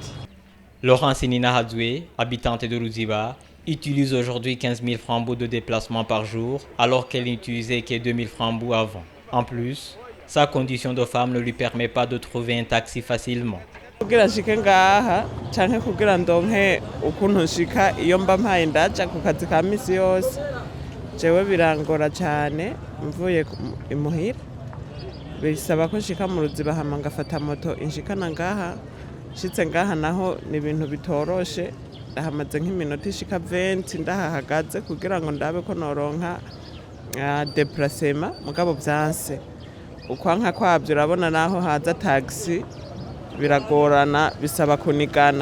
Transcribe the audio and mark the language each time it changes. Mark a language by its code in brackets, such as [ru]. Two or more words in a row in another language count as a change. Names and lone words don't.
[fr] Laurence Nina Hadoué, habitante de Louziba, utilise aujourd'hui 15 000 francs de déplacement par jour alors qu'elle n'utilisait que 2 000 francs avant. En plus, sa condition de femme ne lui permet pas de trouver un taxi facilement. [rn] Kugira nshike ngaha canke kugira ndonke ukuntu nshika iyo mba mpaye ndaja ku kazi ka misi yose jewe birangora cyane mvuye imuhira bisaba ko nshika mu Ruziba hama ngafata moto inshikana ngaha shitse ngaha naho ni ibintu bitoroshe ndahamaze nk'iminota ishika 20 ndahahagaze kugira ngo ndabe ko noronka déplacement mugabo byanse ukwanka kwabyo urabona naho haza taxi biragorana bisaba kunigana.